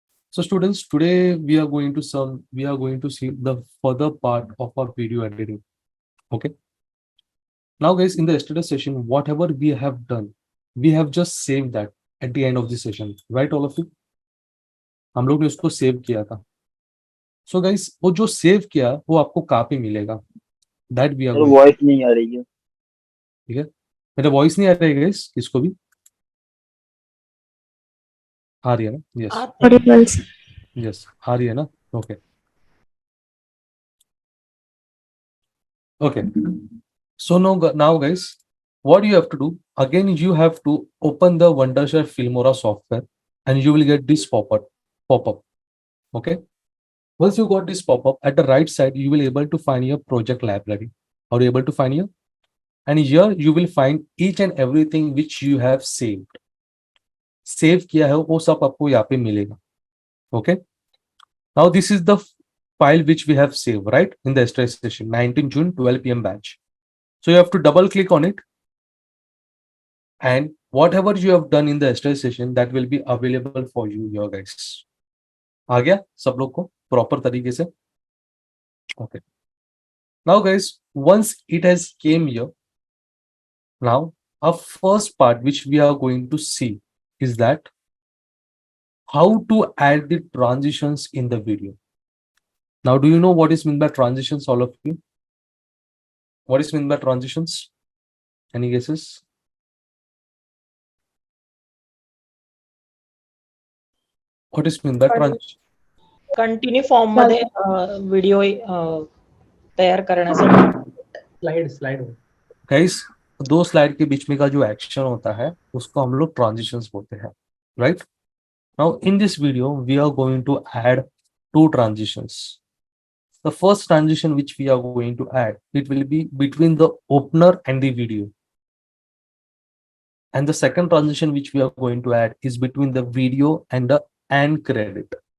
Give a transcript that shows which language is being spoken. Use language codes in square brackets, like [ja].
[en] So students, today we are going to see the further part of our video editing. Okay. Now guys, in the yesterday session, whatever we have done, we have just saved that at the end of the session, right all of you? [hi] हम लोग ने उसको save किया था. So guys, वो जो save किया वो आपको कहाँ पे मिलेगा? [en] That we are [hi] मेरे [en] going. [hi] वॉइस नहीं आ रही है। ठीक है, मेरा वॉइस नहीं आ रहा है गाइस किसको भी? आ रही है ना? Yes [en] Audible, sir. [hi] यस आ रही है ना? Okay okay. [en] So now guys, what you have to do again, you have to open the Wondershare Filmora software and you will get this pop-up. Okay, once you got this pop-up, at the right side you will able to find your project library. Are you able to find here? And here you will find each and everything which you have saved. [hi] Save किया है वो सब आपको यहाँ पे मिलेगा. [en] Okay, now this is the file which we have saved, right, in the yesterday session, 19 June 12 p.m. batch. So you have to double click on it, and whatever you have done in the yesterday session, that will be available for you here guys. [hi] आ गया सब लोग को proper तरीके से? [en] Okay, now guys, once it has came here, now our first part which we are going to see is that how to add the transitions in the video. Now, do you know what is meant by transitions, all of you? What is meant by transitions? Any guesses? What is meant by transition? [mr] Continue form मध्ये video तयार करण्यासाठी slide [hi] Guys, दो slide के बीच में का जो action होता है उसको हम लोग ट्रांजिशंस बोलते हैं, right? [en] Now in this video we are going to add two transitions. The first transition which we are going to add, it will be between the opener and the video. And the second transition which we are going to add is between the video and the end credit.